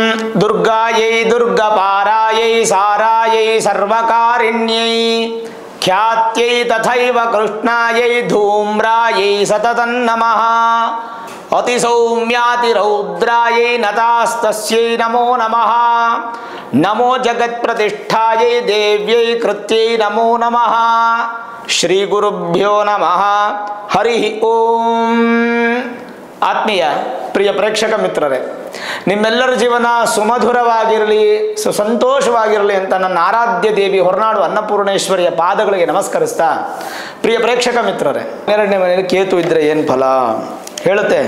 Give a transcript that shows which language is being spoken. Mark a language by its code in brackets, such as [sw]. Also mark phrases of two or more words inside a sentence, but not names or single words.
[sa] ದುರ್ಗಾಯೈ ದುರ್ಗಪಾರಾಯೈ ಸಾರಾಯೈ ಸರ್ವಕಾರಿಣ್ಯೈ ಖ್ಯಾತ್ಯೈ ತಥೈವ ಕೃಷ್ಣಾಯೈ ಧೂಮ್ರಾಯೈ ಸತತಂ ನಮಃ ಅತಿಸೌಮ್ಯಾತಿರೌದ್ರಾಯೈ ನತಾಸ್ತಸ್ಯೈ ನಮೋ ನಮಃ ನಮೋ ಜಗತ್ಪ್ರತಿಷ್ಠಾಯೈ ದೇವ್ಯೈ ಕೃತ್ಯೈ ನಮೋ ನಮಃ ಶ್ರೀ ಗುರುಭ್ಯೋ ನಮಃ ಹರಿ ಓಂ. [kn] ಆತ್ಮೀಯ ಪ್ರಿಯ ಪ್ರೇಕ್ಷಕ ಮಿತ್ರರೇ, ನಿಮ್ಮೆಲ್ಲರ ಜೀವನ ಸುಮಧುರವಾಗಿರಲಿ, ಸುಸಂತೋಷವಾಗಿರಲಿ ಅಂತ ನನ್ನ ಆರಾಧ್ಯ ದೇವಿ ಹೊರನಾಡು ಅನ್ನಪೂರ್ಣೇಶ್ವರಿಯ ಪಾದಗಳಿಗೆ ನಮಸ್ಕರಿಸ್ತಾ, ಪ್ರಿಯ ಪ್ರೇಕ್ಷಕ ಮಿತ್ರರೇ, 12ನೇ ಮನೆಯಲ್ಲಿ ಕೇತು ಇದ್ದರೆ ಏನು ಫಲ ಹೇಳುತ್ತೆ.